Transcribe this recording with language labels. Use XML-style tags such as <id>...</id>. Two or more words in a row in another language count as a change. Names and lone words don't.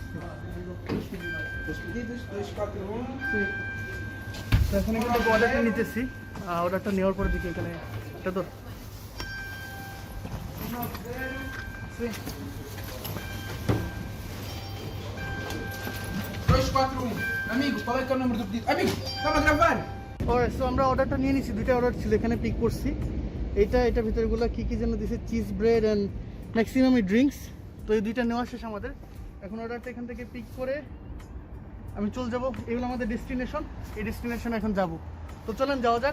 <pt>Os pedidos, 241.</pt> <bn>তো এখানে কিন্তু অর্ডারটা নিতেছি, অর্ডারটা নেওয়ার পরে দেখি এখানে এটা তো 241.</bn> <pt>Amigo, qual é que é o número do pedido? Amigo, estava a gravar.</pt> <bn>সো আমরা অর্ডারটা নিয়ে নিছি, দুইটা অর্ডার ছিল, এখানে পিক করছি। এটার ভিতরগুলো কী কী যেন দিছে,</bn> <en>cheese bread and maximum drinks.</en> <bn>তো এই দুইটা নেওয়া শেষ আমাদের। এখন অর্ডারটা এখান থেকে পিক করে আমি চলে যাবো, এগুলো আমাদের ডেস্টিনেশন। এই ডেস্টিনেশনে এখন যাব। তো চলেন যাওয়া যাক।</bn>